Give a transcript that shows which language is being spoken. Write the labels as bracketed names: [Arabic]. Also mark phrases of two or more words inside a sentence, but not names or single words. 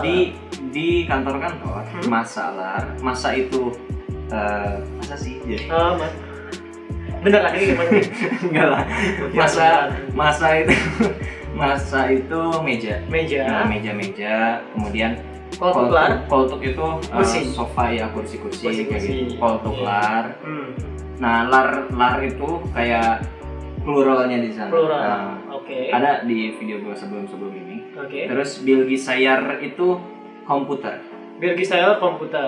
[Indonesian] di kantor-kantor masa itu masa sih jadi Mas. Bener lah ini gimana? enggak lah masa itu meja. Meja. Nah, meja kemudian [Turkish] Koltuk lar. [Indonesian] koltuk itu Kursi. sofa ya kursi-kursi kayak Kursi-kursi. gitu. Koltuk Iya. lar. Nah, lar itu kayak pluralnya di sana. Plural. Nah, Oke. ada di video gua sebelum ini. Oke. Terus Bilgisayar itu komputer. Bilgisayar komputer.